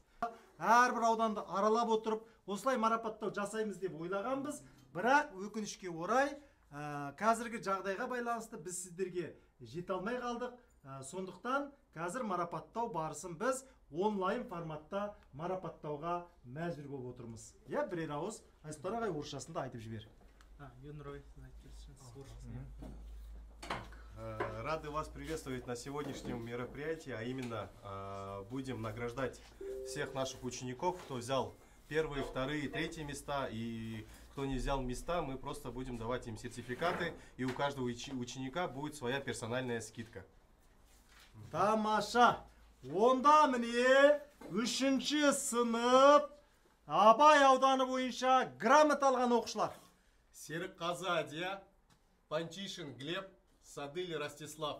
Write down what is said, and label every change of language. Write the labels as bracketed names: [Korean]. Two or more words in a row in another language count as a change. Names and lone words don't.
[Kazakh] Әрбір ауданды аралап отырып, осылай марапаттау жасаймыз деп ойлағанбыз, бірақ өкінішке орай қазіргі жағдайға байланысты біз сіздерге жете алмай қалдық. Сондықтан қазір марапаттау барысын біз онлайн форматта марапаттауға мәжбүр болып отырмыз. Бірер ауыз Айсұлтан ағай орысшасында айтып жібер. [Russian] Рады вас приветствовать на сегодняшнем мероприятии, а именно будем награждать всех наших учеников, кто взял первые, вторые, третьи места, и кто не взял места, мы просто будем давать им сертификаты, и у каждого ученика будет своя персональная скидка. [Kazakh] Тамаша! Онда міне 3-ші сынып Абай ауданы бойынша грамота алған оқушылар. Серікқазы Адия, Панчишин Глеб, Садыль Ростислав.